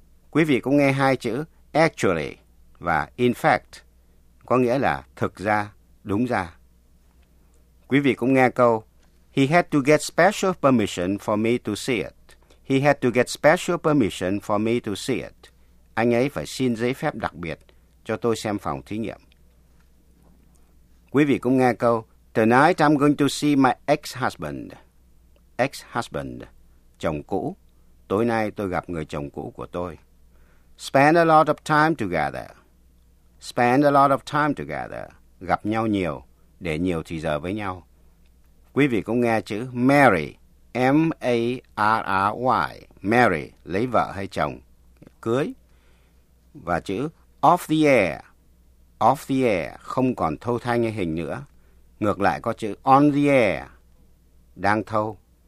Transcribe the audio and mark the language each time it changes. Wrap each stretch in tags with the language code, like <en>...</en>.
<vi>Quý vị cũng nghe hai chữ actually và in fact, có nghĩa là thực ra, đúng ra. Quý vị cũng nghe câu,</vi> <en>he had to get special permission for me to see it. He had to get special permission for me to see it.</en> <vi>Anh ấy phải xin giấy phép đặc biệt cho tôi xem phòng thí nghiệm. Quý vị cũng nghe câu,</vi> <en>tonight I'm going to see my ex-husband.</en> <vi>Ex-husband, chồng cũ. Tối nay tôi gặp người chồng cũ của tôi.</vi> <en>Spend a lot of time together. Spend a lot of time together.</en> <vi>Gặp nhau nhiều, để nhiều thì giờ với nhau. Quý vị cũng nghe chữ marry. M-A-R-R-Y. Marry, lấy vợ hay chồng. Cưới. Và chữ off the air. Off the air, không còn thâu thanh như hình nữa. Ngược lại có chữ on the air, đang thâu.</vi>